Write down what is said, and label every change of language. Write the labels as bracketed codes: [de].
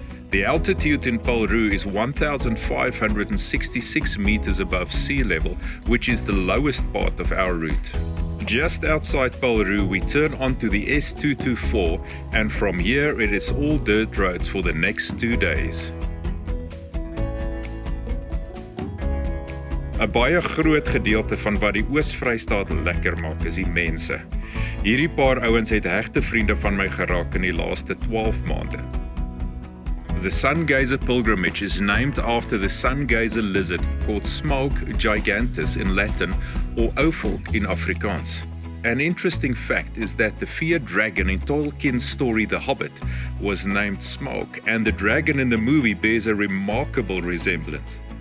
[en] The altitude in Roux is 1,566 meters above sea level, which is the lowest part of our route. Just outside Roux, we turn onto the S224, and from here it is all dirt roads for the next 2 days. [af] 'n Baie groot gedeelte van wat die Oos-Vrystaat lekker maak is die mense. Hierdie paar ouens het regte vriende van my geraak in die laaste 12 maande. [en] The Sun Geyser Pilgrimage is named after the Sun Geyser lizard called Smoke gigantus in Latin or Ovolk in Afrikaans. An interesting fact is that the feared dragon in Tolkien's story The Hobbit was named Smoke, and the dragon in the movie bears a remarkable resemblance.